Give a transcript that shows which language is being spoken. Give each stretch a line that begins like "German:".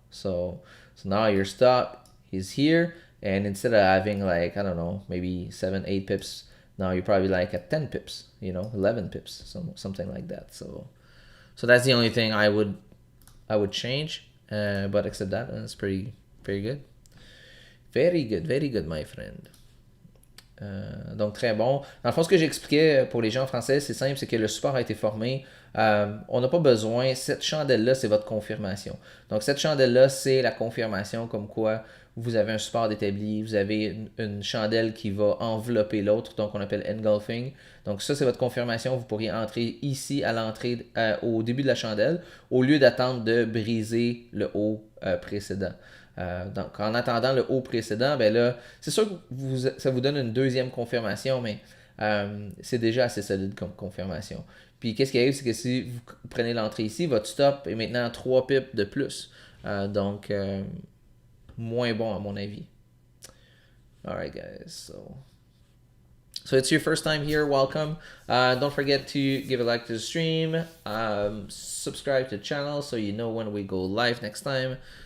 English: So now your stop is here, and instead of having like, I don't know, maybe 7-8 pips, now you're probably like at 10 pips, 11 pips, something like that. So that's the only thing I would change. But except that, it's pretty good. Very good, my friend.
French: Donc très bon. Dans le fond, ce que j'expliquais pour les gens en français, c'est simple, c'est que le support a été formé. On n'a pas besoin, cette chandelle-là, c'est votre confirmation. Donc cette chandelle-là, c'est la confirmation comme quoi vous avez un support établi, vous avez une chandelle qui va envelopper l'autre, donc on appelle engulfing. Donc ça, c'est votre confirmation. Vous pourriez entrer ici à l'entrée, au début de la chandelle, au lieu d'attendre de briser le haut précédent. Donc, en attendant le haut précédent, ben là, c'est sûr que ça vous donne une deuxième confirmation, mais c'est déjà assez solide comme confirmation. Puis, qu'est-ce qui arrive, c'est que si vous prenez l'entrée ici, votre stop est maintenant 3 pips de plus. Donc, moins bon à mon avis.
English: Alright, guys, so it's your first time here, welcome. Don't forget to give a like to the stream, subscribe to the channel so you know when we go live next time.